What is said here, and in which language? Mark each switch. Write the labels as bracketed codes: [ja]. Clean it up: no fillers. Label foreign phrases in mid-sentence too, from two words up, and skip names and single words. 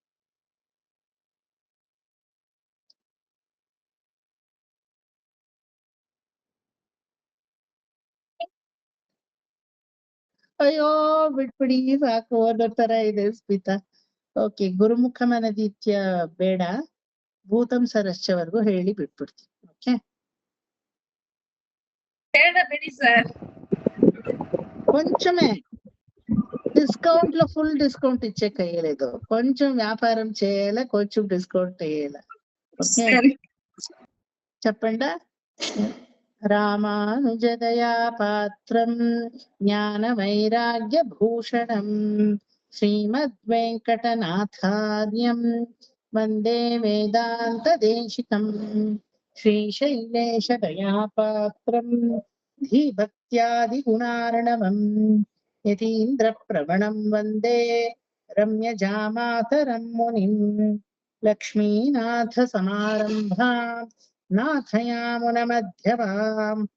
[kn] ಅಯ್ಯೋ ಬಿಟ್ಬಿಡಿ, ಸಾಕು, ಅನ್ನೋ ತರ ಇದೆ ಸ್ಮಿತಾ. ಓಕೆ, ಗುರುಮುಖ ಮನದಿತ್ಯ ಬೇಡ, ಭೂತಂ ಸರಶ್ಚವರೆಗೂ ಹೇಳಿ ಬಿಟ್ಬಿಡ್ತೀವಿ. ಓಕೆ, ಬಿಡಿ ಸಾರ್. [te] కొంచెమే డిస్కౌంట్ లో ఫుల్ డిస్కౌంట్ ఇచ్చే కయ్యలేదు, కొంచెం వ్యాపారం చేయాల, కొంచెం డిస్కౌంట్ వేయాల. ఓకే, చెప్పండా. [sa] రామానుజదయా పాత్రం జ్ఞాన వైరాగ్య భూషణం శ్రీమద్ వెంకటనాథార్యం వందే వేదాంత దేశికం. ಶ್ರೀಶೈಲೇಶ ದಯಾಪಾತ್ರಂ ಧೀಭಕ್ತ್ಯಾದಿಗುಣಾರ್ಣವಂ ಯತೀಂದ್ರಪ್ರವಣಂ ವಂದೇ ರಮ್ಯಜಾಮಾತರಂ ಮುನಿಂ ಲಕ್ಷ್ಮೀನಾಥಸಮಾರಂಭಾಂ ನಾಥಯಾಮುನಮಧ್ಯಮಾಂ